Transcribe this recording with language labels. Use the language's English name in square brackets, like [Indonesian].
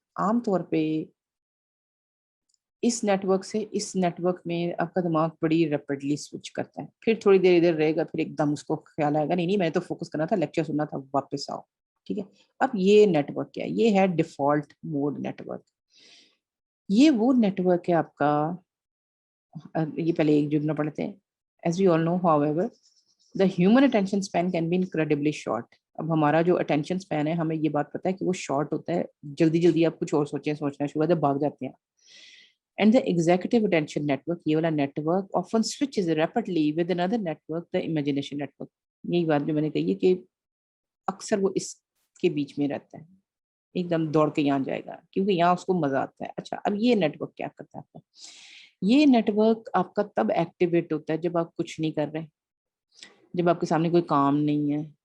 [Urdu] عام طور پہ اس نیٹ ورک سے اس نیٹ ورک میں آپ کا دماغ بڑی ریپڈلی سوئچ کرتا ہے. پھر تھوڑی دیر ادھر رہے گا، پھر ایک دم اس کو خیال آئے گا نہیں میں تو فوکس کرنا تھا، لیکچر سننا تھا، واپس آؤ. ٹھیک ہے. اب یہ نیٹ ورک کیا ہے؟ یہ ہے ڈیفالٹ موڈ نیٹ ورک. یہ وہ نیٹ ورک ہے آپ کا. یہ پہلے ایک جملہ پڑھتے ہیں. [English] As we all know however the human attention span can be incredibly short. [Urdu] اب ہمارا جو اٹینشن سپین ہے ہمیں یہ بات پتہ ہے کہ وہ شارٹ ہوتا ہے. جلدی جلدی آپ کچھ اور سوچنا شروع کر بھاگ جاتے ہیں. [English] And the executive attention network, [Urdu] یہ والا net work [English] often switches rapidly with another network, the imagination network. [Urdu] یہی بات جو میں نے کہی ہے کہ اکثر وہ اس کے بیچ میں رہتا ہے، ایک دم دوڑ کے یہاں جائے گا کیونکہ یہاں اس کو مزہ آتا ہے. اچھا اب یہ نیٹ ورک کیا کرتا ہے آپ کا؟ یہ نیٹ ورک آپ کا تب ایکٹیویٹ ہوتا ہے جب آپ کچھ نہیں کر رہے، جب آپ کے سامنے کوئی کام نہیں ہے.